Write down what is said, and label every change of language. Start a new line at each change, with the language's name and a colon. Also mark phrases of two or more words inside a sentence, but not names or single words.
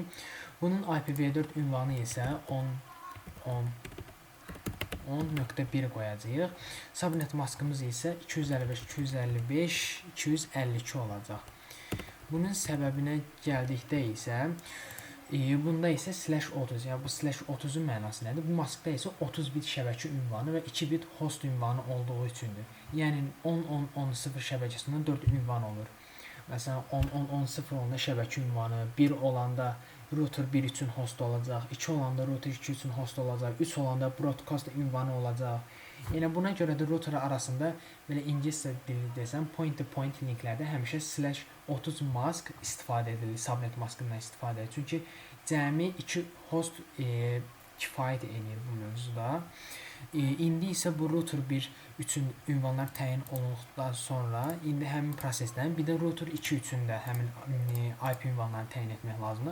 Azerbaijani: Bunun IPv4 ünvanı isə 10.1 qoyacağıq. Subnet maskımız isə 255.255.252 olacaq. Bunun səbəbinə gəldikdə isə bunda isə /30, yəni bu /30'un mənası nədir? Bu maskda isə 30 bit şəbəkə ünvanı və 2 bit host ünvanı olduğu üçündür. Yəni 10.10.10.0 şəbəkəsində 4 ünvan olur. Məsələn 10.10.10.0 olanda şəbəkə ünvanı, 1 olanda router 1 üçün host olacaq, 2 olanda router 2 üçün host olacaq, 3 olanda broadcast ünvanı olacaq. Yəni buna görə də router arasında belə ingiliscə dili desəm point-to-point linklərdə həmişə /30 mask istifadə edilir, subnet maskından istifadə edilir. Çünki cəmi 2 host kifayət edir bu mövzuda. İndi isə bu router 1 üçün ünvanlar təyin olunduqdan sonra indi həmin prosesdən bir də router 2 üçün də həmin IP ünvanlarını təyin etmək lazımdır.